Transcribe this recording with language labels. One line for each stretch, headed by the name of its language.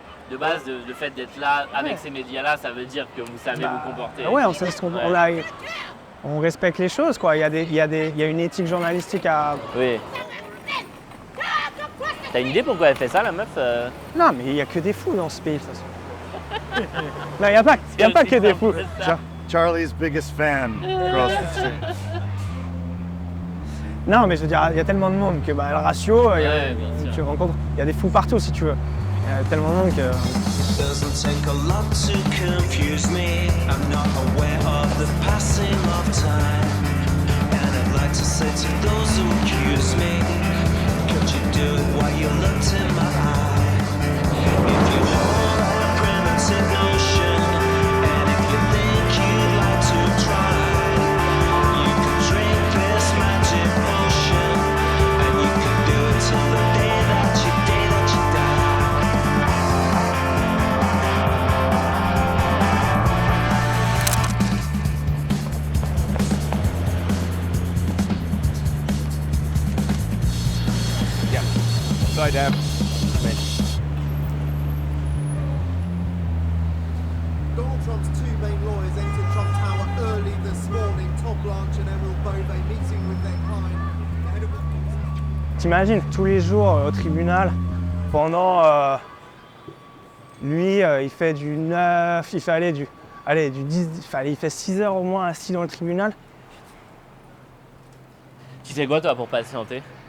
French: De base, le fait d'être là avec ces médias-là, ça veut dire que vous savez vous comporter. Ouais, on sait ce qu'on on respecte les choses, quoi. Il y a une éthique journalistique à. Oui. T'as une idée pourquoi elle fait ça, la meuf Non, mais il n'y a que des fous dans ce pays, de toute façon. Non, il n'y a pas que des fous.
English: Charlie's biggest fan across the street.
French: Non, mais je veux dire, il y a tellement de monde que le ratio, bien sûr. tu rencontres, il y a des fous partout si tu veux. Il y a tellement de monde que.
English: Doesn't take a lot to confuse me. I'm not aware of the passing of time. And I'd like to say to those who accuse me, could you do it while you looked in my eye? If you hold a primitive notion, and if you think you'd like to try, you can drink this magic potion, and you can do it till the day that you die. Side down. Donald Trump's two main lawyers entered Trump Tower early this morning. Todd Blanche and Emerald Bove meeting with their client. ahead of the-
French: T'imagines, tous les jours au tribunal, pendant. Lui, il fait du 9, il fait du 10, il fait 6 heures au moins assis dans le tribunal. Tu fais quoi, toi, pour patienter?